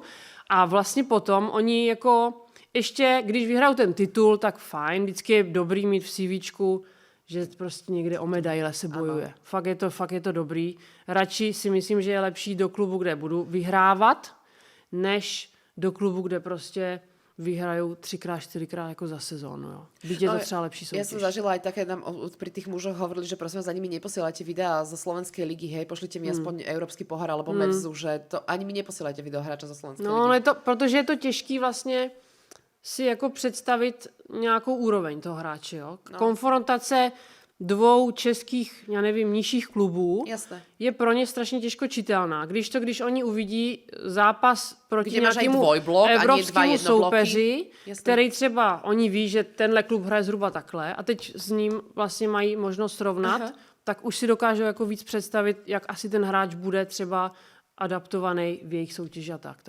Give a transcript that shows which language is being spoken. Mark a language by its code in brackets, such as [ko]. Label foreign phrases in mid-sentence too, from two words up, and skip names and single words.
[cs] A vlastně potom oni jako ještě, když vyhrajou ten titul, tak fajn, vždycky je dobrý mít v CVčku, že prostě někde o medaile se bojuje. Fakt je to dobrý. Radši si myslím, že je lepší do klubu, kde budu vyhrávat, než do klubu, kde prostě vyhrajou 3x, 4x jako za sezónu. Jo. Byť je to třeba lepší soutěž. [sk] Ja som zažila aj také, nám pri tých mužoch hovorili, že prosím vás, ani mi neposielajte videá zo slovenskej ligy, hej, pošlite mi aspoň európsky pohár alebo Mevzu, že to ani mi neposielajte video hráča zo slovenskej ligy. [cs] No, ale protože je to těžký vlastně si jako představit nějakou úroveň toho hráče. Jo. Konfrontace 2 českých, já nevím, nižších klubů je pro ně strašně těžko čitelná. Když oni uvidí zápas proti nějakému evropskému soupeři, který třeba oni ví, že tenhle klub hraje zhruba takhle a teď s ním vlastně mají možnost srovnat, tak už si dokážou jako víc představit, jak asi ten hráč bude třeba adaptovaný v jejich soutěži a tak.